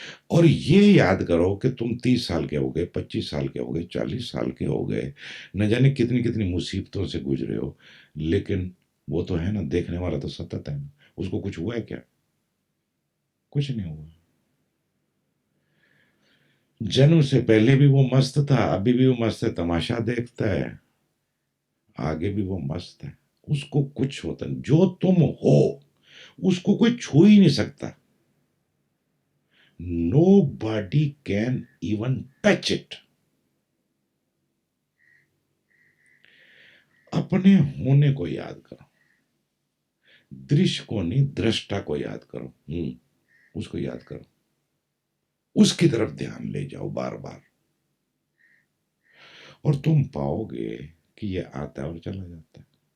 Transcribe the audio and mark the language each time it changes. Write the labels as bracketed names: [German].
[Hindi] और ये याद करो कि तुम 30 साल के हो गए, 25 साल के हो गए, 40 साल के हो गए, न जाने कितनी कितनी मुसीबतों से गुजरे हो, लेकिन वो तो है ना, देखने वाला तो सतत है ना। उसको कुछ हुआ है क्या? कुछ नहीं हुआ। जन्म से पहले भी वो मस्त था, अभी भी वो मस्त है, तमाशा देखता है, आगे भी वो मस्त है। उसको कुछ होता नहीं, जो तुम हो उसको कोई छू ही नहीं सकता। [English] Nobody can even touch it. [Hindi] अपने होने को याद करो, दृश्य को नहीं, दृष्टा को याद करो। उसको याद करो, उसकी तरफ ध्यान ले जाओ बार बार, और तुम पाओगे कि ये आता है और चला जाता है।